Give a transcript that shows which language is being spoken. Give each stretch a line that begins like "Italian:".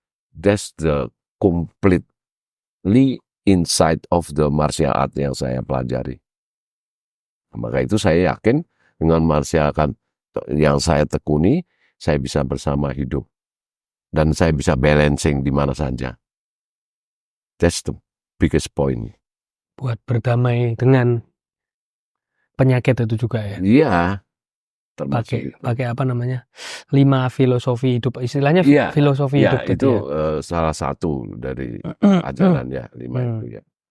English: That's the completely inside of the martial art
Indonesian: yang saya pelajari. Maka itu saya yakin dengan martial art yang saya tekuni, saya bisa bersama hidup. Dan saya bisa balancing di mana saja.
English: That's the biggest point.
Indonesian: Buat berdamai dengan penyakit itu juga ya? Iya. termasuk pakai apa namanya 5 filosofi hidup, istilahnya filosofi hidup itu salah satu dari ajaran ya 5 itu ya.